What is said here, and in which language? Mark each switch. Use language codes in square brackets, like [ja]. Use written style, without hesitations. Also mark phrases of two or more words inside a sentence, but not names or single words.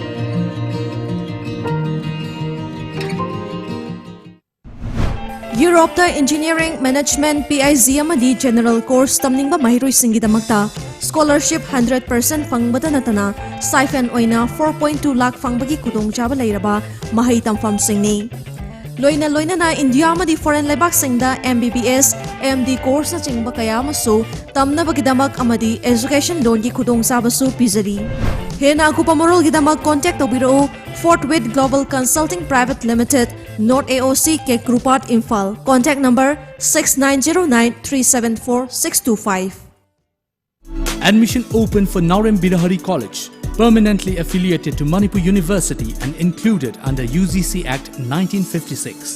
[mni] Europe ta [en] Engineering Management [mni] PIZ amadi [en] General Course [mni] tamningba mahiroi scholarship 100% fangbada natana stipend oina 4.2 lakh fangbagi kudongchaba leiraba mahai tamfam singni. Loina na India amadi foreign lebak singda [en] MBBS MD course [mni] na chingba kaya masu tamna bagidamak amadi [en] education loan [mni] gi khudong sabasu pizari. Hena akupa morolgidamak contact tawbiro Forthwith Global Consulting Private Limited, North AOC Cake Grupat Imphal. [en] Contact number 6909374625. Admission open for Naurem Birahari College, permanently affiliated to Manipur University and included under UGC Act 1956.